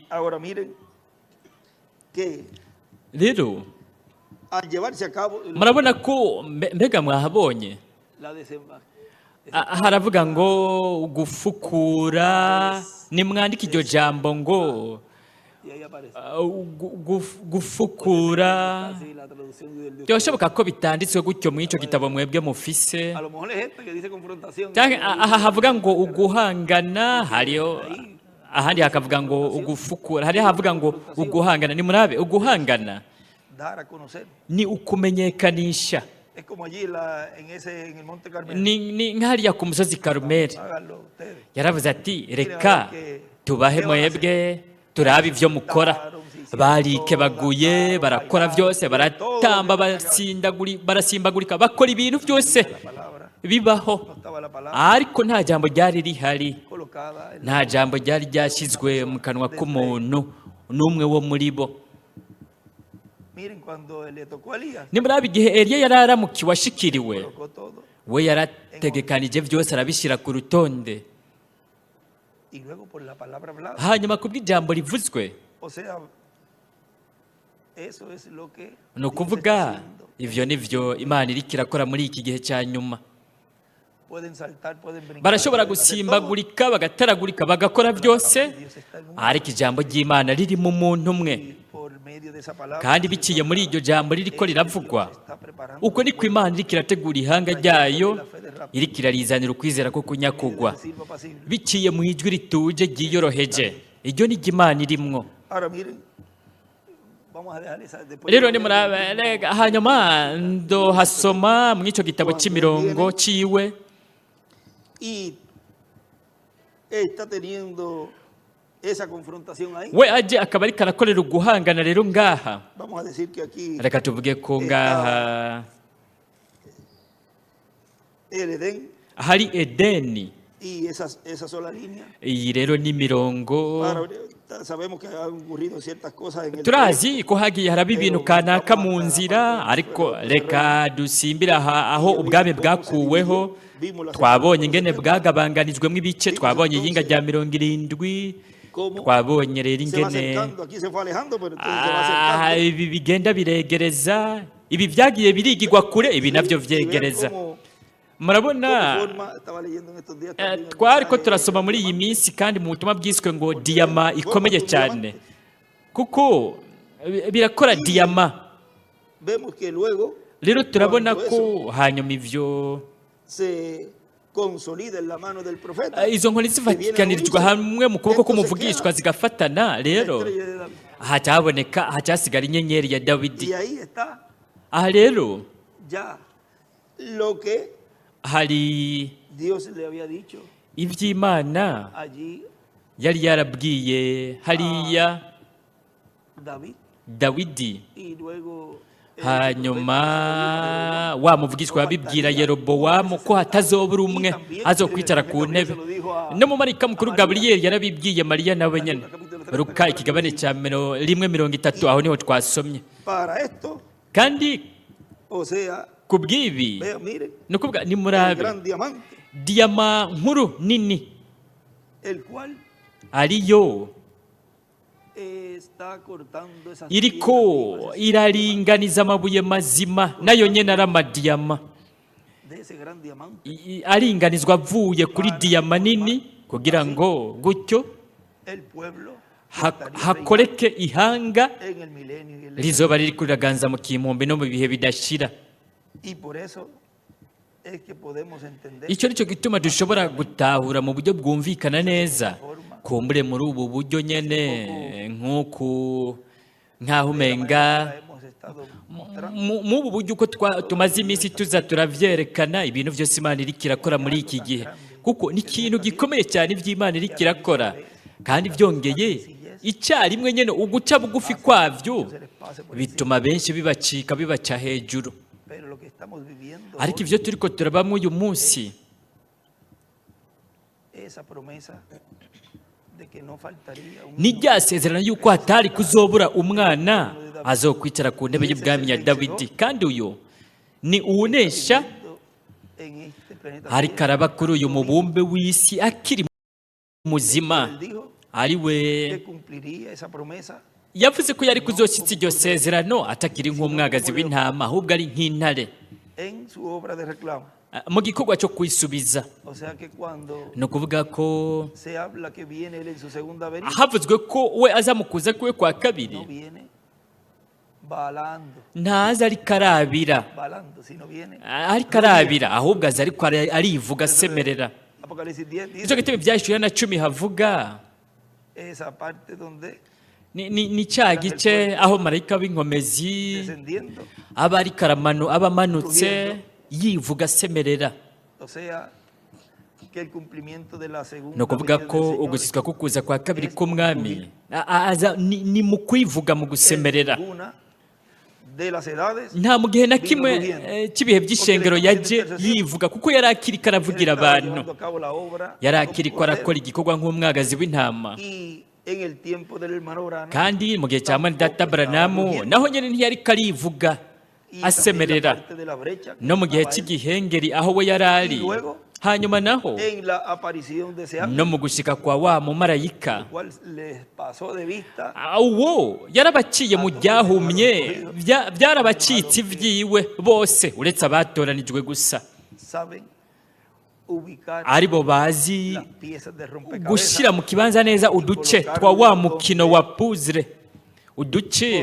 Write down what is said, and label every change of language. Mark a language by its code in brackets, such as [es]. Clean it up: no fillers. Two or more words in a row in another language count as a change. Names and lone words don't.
[es] Ahora miren que [rn] Rero [es] al llevarse a cabo [rn] murabona ko mbega mwahabonye [es] la desembarque, [rn] haravuga ngo gufukura, nimwandika iryo jambo ngo [es] y ahí aparece. [rn] gufukura. [es] Así la traducción del [rn] Byashoboka ko bitanditswe gutyo mu icyo gitabo mwebwe mufise. [es] A lo mejor es esta que dice confrontación. [rn] Aha havuga ngo uguhangana, hariyo ahandi hakavuga ngo ugufukura, hari havuga ngo uguhangana. Ni murabe uguhangana [es] Dar a conocer. [rn] ni ukumenyekanisha. [es] Es como allí en el Monte Carmelo. [rn] Ni nk'hariya ku musozi Karumeli [es] Háganlo ustedes. [rn] yaravuze ati reka tubahe mwebwe turabe ibyo mukora. Barikebaguye, barakora byose, baratamba, barasimbagurika, bakora ibintu byose bibaho, [es] No estaba la palabra [rn] ariko nta jambo ryari rihari, [es] colocada en [rn] nta jambo ryari ryashyizwe mu kanwa k'umuntu n'umwe wo muri bo. [es] Miren, cuando le tocó a Elías, [rn] Nimuraba igihe Eliya yari aramukiwe ashikiriwe, [es] colocó todo. [rn] we yarategekanije byose arabishyira ku rutonde, [es] Y luego por la palabra hablada. [rn] hanyuma kubw'ijambo rivuzwe. [es] O sea, eso es lo que [rn] Ni [es] Dios [rn] ukuvuga [es] está haciendo. [rn] ivyo nivyo Imana iriko irakora muri iki gihe cya nyuma. [es] Pueden saltar, pueden brincar. [rn] Barashobora [es] pueden hacer [rn] gusimbagurika, bagataragurika, bagakora byose, [es] todo. Dios está en un- [rn] ariko ijambo ry'Imana riri mu muntu umwe, [es] y por medio de esa palabra, [rn] kandi biciye muri iryo jambo ririko riravugwa. [es] Dios está preparando [rn] Uko niko Imana iriko irategura ihanga ryayo, iriko irarizanira ukwizera ko kunyakugwa, [es] el silbo apacible. [rn] biciye mu ijwi rituje ryiyoroheje. Iryo ni ryo Imana irimwo. [es] Ahora miren, vamos a dejar esa después. [rn] Rero hanyuma ndohasoma mu ico gitabo c'imirongo ciwe, [es] Y está teniendo esa confrontación ahí. [rn] we aje akaba ariko arakorera uguhangana rero ngaha. [es] Vamos a decir que aquí [rn] Reka tuvuge ko ngaha [es] el Edén [rn] hari Edeni. [es] y esa sola línea. [rn] Iyi rero ni mirongo, [es] Ahora, sabemos que han ocurrido ciertas cosas en el [rn] turazi ko hagiye haraba ibintu kanaka mu nzira, ariko reka dusimbire aho ubwami bwakuweho. Twabonye ingene bwagabanganijwemo ibice, twabonye iyinga rya 70, twabonye rero [es] se va [rn] ingene [es] acercando, aquí se fue alejando, pero entonces se va acercando. [rn] ibi bigenda biregereza, ibi byagiye birigirwa kure, ibi navyo [es] Y ven [rn] vyegereza. [es] cómo [rn] Murabona [es] forma, estaba leyendo en estos días también el [rn] twari ko [es] mensaje [rn] turasoma muri iyi minsi kandi mu butumwa bwiswe ngo diyama ikomeye cyane, kuko birakora diyama. [es] Vemos que luego [rn] Rero turabona ko hanyuma ivyo [es] se consolida en la mano del profeta. [rn] izo nkoni zivatikanirwa hamwe mu kuboko k'umuvugishwa zigafatana. [es] La [rn] Rero [es] estrella de David. [rn] hacyasigara inyenyeri ya Dawidi. [es] Y ahí está [rn] Aha rero [es] ya lo que [rn] hari [es] Dios le había dicho [rn] ivy'Imana [es] allí [rn] yari yarabwiye hariya [es] David. [rn] Dawidi. [es] Y luego [rn] Hanyuma wa muvugishwa yabibwira Yerobowamu ko hatazobura umwe azokwicara ku ntebe. No mu marayika mukuru Gaburiyeli yarabibwiye Mariya nawe nyene. Luka ikigabane cya 1:30, aho niho twasomye. [es] para esto, [rn] Kandi [es] o sea, [rn] kubw'ibi [es] vean, miren, [rn] ni ukuvuga ni [es] el [rn] murabe [es] gran diamante, [rn] diyama nkuru nini [es] el cual [rn] ariyo [es] está cortando esas [rn] iriko [es] piedras [rn] iraringaniza amabuye mazima, nayo nyene ari amadiyama [es] de ese gran diamante. [rn] aringanizwa avuye kuri diyama nini, kugira ngo gutyo [es] El pueblo [rn] hakoreke ihanga [es] en el milenio y el [rn] rizoba riri kuraganza mu kimpumbi no mu bihe bidashira. [es] Y por eso es que podemos entender [rn] Icyo nicyo gituma dushobora gutahura mu buryo bwumvikana neza, kumbure muri ubu buryo nyene nk'aho umenga [es] hemos estado mostrando [rn] mu ubu buryo uko tumaze iminsi tuza turavyerekana ibintu byose Imana iriko irakora muri iki gihe, kuko ni ikintu gikomeye cyane ivy'Imana iriko irakora, kandi byongeye icyarimwe nyene uguca bugufi kwavyo bituma benshi bibaca hejuru. [es] pero lo que estamos viviendo [rn] Ariko ivyo turiko turabamwe uyu munsi, [es] esa promesa de que no faltaría un [rn] ni rya sezerano yuko hatari kuzobura umwana azokwicara ku ntebe y'ubwami ya Dawidi, kandi uyu ni uwunesha [es] en este planeta [rn] ariko [es] Tierra. [rn] araba kuri uyu mubumbe w'isi akiri muzima. [es] Él dijo [rn] Ari we [es] que cumpliría esa promesa [rn] yavuze ko yari kuzoshyitsa iryo sezerano atakiri nk'umwagazi w'intama ahubwo ari nk'intare [es] en su obra de reclamo. [rn] mu gikorwa cyo kwisubiza. [es] O sea que cuando [rn] ni ukuvuga ko [es] se habla que viene él en su segunda venida, [rn] havuzwe ko we aza mu kuza kwe kwa [es] no [rn] kabiri [es] viene balando, [rn] ntaza ariko arabira, [es] sino viene. [rn] ariko arabira ahubwo aza ariko arivuga asemerera. [es] Apocalipsis 10 [rn] nicyo [es] dice [rn] gituma ibyahishuriwe na 10 havuga [es] esa parte donde [rn] ni cya gice aho marayika w'inkomezi [es] descendiendo, [rn] aba ariko aba amanutse yivuga asemerera. [es] o sea que el cumplimiento de la segunda [rn] ni ukuvuga [es] venida [rn] ko [es] del Señor [rn] ugushyitswa ko kuza kwa kabiri k'umwami ni mu kwivuga mu gusemerera. [es] es una de las edades [rn] nta mu gihe na kimwe cy'ibihe by'ishengero yaje yivuga kuko yari akiri karavugira [es] estaba [rn] abantu, [es] llevando a cabo la obra [rn] yari [es] como [rn] akiri ko [es] cordero. [rn] arakora igikorwa nk'umwagazi w'intama. [es] Y en el tiempo del hermano Branham, [rn] kandi mu gihe cya Data Branamu naho nyine ntiyari karivuga [es] y también la [rn] asemerera, [es] parte de la brecha que [rn] no mu gihe [es] estaba él, [rn] cy'igihengeri aho we yari ari. hanyuma naho [es] en la aparición de ese ángel, [rn] no mu gushika kwa wa mumarayika, [es] cual les pasó de vista, [rn] uwo yarabaciye mu byahumye, byarabacitse ibyiwe bose uretse abatoranijwe gusa, [es] saben ubicar [rn] ari bo bazi [es] las piezas de rompecabezas, [rn] gushyira mu kibanza neza uduce twa wa mukino wa puzzle, uduce